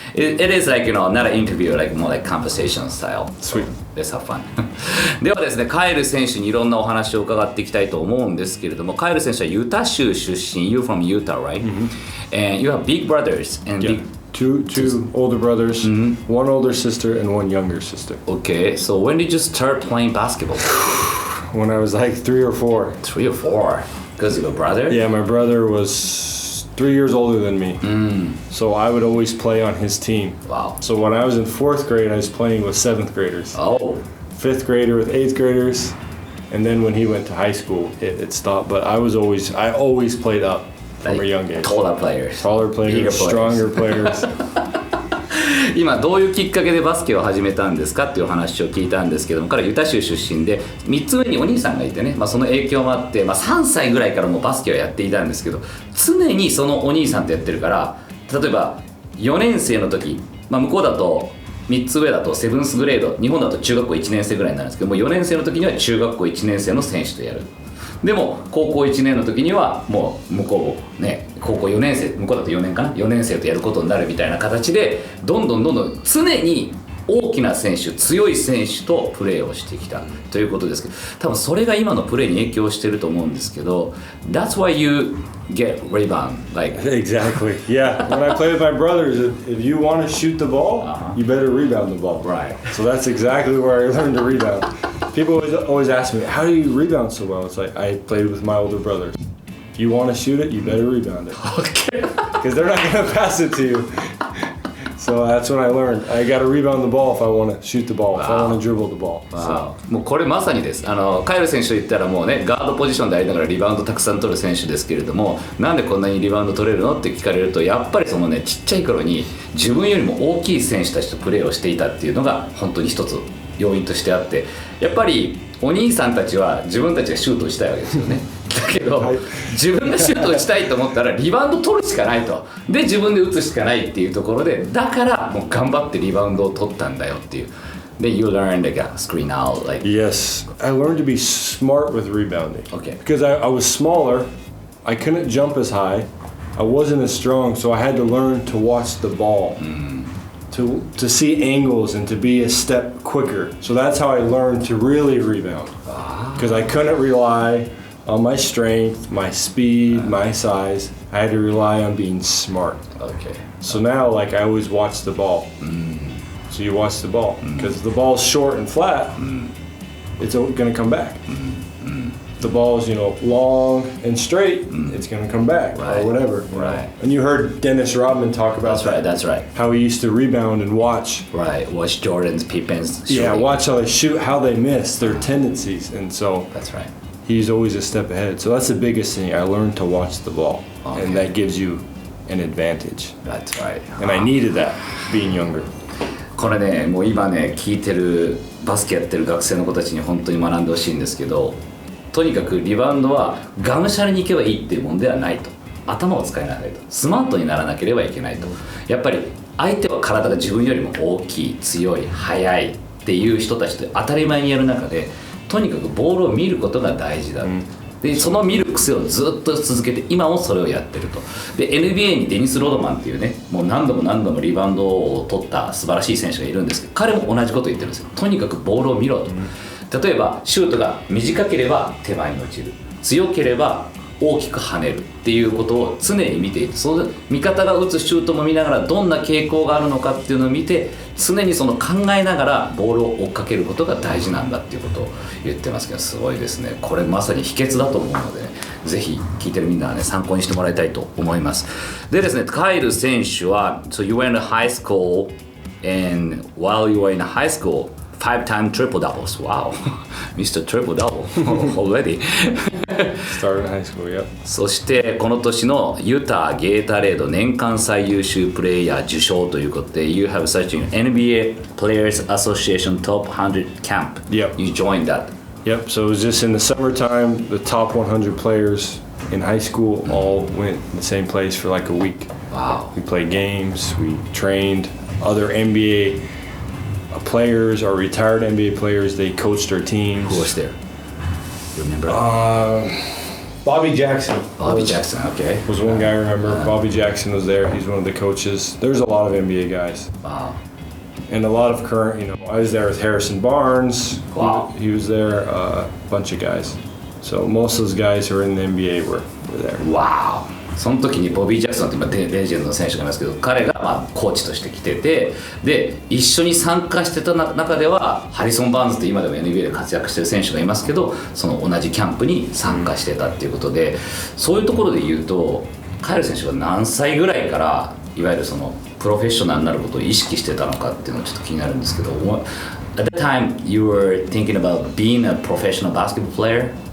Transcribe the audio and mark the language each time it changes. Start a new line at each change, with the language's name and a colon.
English: It is like, not an interview, like more like conversation style. Sweet. Let's have fun.
Japanese: ではですね、カイル選手にいろんなお話を伺っていきたいと思うんですけれども、カイル選手はユタ州出身。
English: You're from Utah, right? And you have big brothers and Two older brothers, one older sister, and one younger sister. Okay, so when did you start playing basketball? When I was like 3 or 4. 3 or 4? Because of your brother? Yeah, my brother was 3 years older than me. So I would always play on his team. Wow. So when I was in 4th grade, I was playing with 7th graders. Oh. 5th grader with 8th graders. And then when he went to high school, it stopped. But I always played up from a young age. Taller players. Stronger players.
Japanese: 今どういうきっかけでバスケを始めたんですかっていう話を聞いたんですけども、彼はユタ州出身で3つ上にお兄さんがいてね、その影響もあって、3歳ぐらいからもうバスケをやっていたんですけど、常にそのお兄さんとやってるから、例えば4年生の時、向こうだと3つ上だとセブンスグレード、日本だと中学校1年生ぐらいになるんですけども、4年生の時には中学校1年生の選手とやる。でも高校1年の時にはもう向こうね、高校4年生、向こうだと4年かな、4年生とやることになるみたいな形で、どんどん常に大きな選手、強い選手とプレーをしてきたということですけど、多分それが今のプレーに影響してると思うんですけど、
English: That's why you get rebound, like Exactly. Yeah. When I play with my brothers, if you want to shoot the ball, you better rebound the ball. Right. So that's exactly where I learned to rebound. People always ask me, how do you rebound so well? It's like, I played with my older brothers. If you want to shoot it, you better rebound it. Okay. Because they're not going to pass it to you. So that's when I learned. I got to rebound the ball if I want to shoot the ball, if I want to dribble the ball. So.
Japanese: もうこれまさにです。カイル選手といったらもうね、ガードポジションでありながらリバウンドたくさん取る選手ですけれども、なんでこんなにリバウンド取れるのって聞かれると、やっぱりそのね、ちっちゃい頃に自分よりも大きい選手たちとプレーをしていたっていうのが本当に一つ要因としてあって、やっぱりお兄さんたちは自分たちがシュートをしたいわけですよね。だけど、自分がシュートをしたいと思ったらリバウンド取るしかないと。で、自分で打つしかないっていうところで、だからもう頑張ってリバウンドを取ったんだよっていう。
English: で、you learned like a screen out, like Yes, I learned to be smart with rebounding. Okay. Because I was smaller, I couldn't jump as high, I wasn't as strong, so I had to learn to watch the ball. To see angles and to be a step quicker. So that's how I learned to really rebound. Because I couldn't rely on my strength, my speed, my size. I had to rely on being smart. Okay. So now, like, I always watch the ball. So you watch the ball. Because the ball's short and flat, it's going to come back. The ball's, long and straight, it's going to come back, or whatever. Right. And you heard Dennis Rodman talk about That's right. How he used to rebound and watch. Right, watch Jordan's, Pippen's shooting. Yeah, watch how they shoot, how they miss, their tendencies. And so That's right. he's always a step ahead. So that's the biggest thing. I learned to watch the ball. Okay. And that gives you an advantage. That's right. And I needed that, being younger.
Japanese: これね、もう今ね、聞いてるバスケやってる学生の子たちに本当に学んでほしいんですけど、とにかくリバウンドはがむしゃらにいけばいいっていうもんではないと。頭を使いなさいと。スマートにならなければいけないと。やっぱり相手は体が自分よりも大きい、強い、速いっていう人たちと当たり前にやる中で、とにかくボールを見ることが大事だ。で、その見る癖をずっと続けて、今もそれをやってると。で、NBA にデニス・ロードマンっていうね、もう何度もリバウンドを取った素晴らしい選手がいるんですけど、彼も同じこと言ってるんですよ。とにかくボールを見ろと。例えばシュートが短ければ手前に落ちる、強ければ大きく跳ねるっていうことを常に見ていて、その味方が打つシュートも見ながらどんな傾向があるのかっていうのを見て、常にその考えながらボールを追っかけることが大事なんだっていうことを言ってますけど、すごいですね。これまさに秘訣だと思うので、ね、ぜひ聞いてるみんなはね参考にしてもらいたいと思います。でですね、カイル選手は
English: So you went to high school And while you were in high school, 5-time triple doubles. Wow, Mr. Triple Double already. Started in high school, yep.
Japanese: そしてこの年のユタ・ゲータレード年間最優秀プレイヤー受賞ということで
English: You have such an NBA Players Association Top 100 Camp. Yep. You joined that. Yep, so it was just in the summertime, the top 100 players in high school all went in the same place for like a week. Wow. We played games, we trained other NBA players or retired NBA players, they coached our teams. Who was there? Remember? Bobby Jackson. Bobby Jackson, okay. Was one guy I remember. Bobby Jackson was there, he's one of the coaches. There's a lot of NBA guys. Wow. And a lot of current, I was there with Harrison Barnes. Wow. He was there, a bunch of guys. So most of those guys who are in the NBA were there. Wow.
Japanese: その時にボビー・ジャクソンって今レジェンドの選手がいますけど彼がまあコーチとして来ててで一緒に参加してた中ではハリソン・バーンズって今でも NBA で活躍してる選手がいますけどその同じキャンプに参加してたっていうことでそういうところで言うとカイル選手は何歳ぐらいからいわゆるそのプロフェッショナルになることを意識してたのかっていうのがちょっと気になるんですけど
English: At that time you were thinking about being a professional basketball player?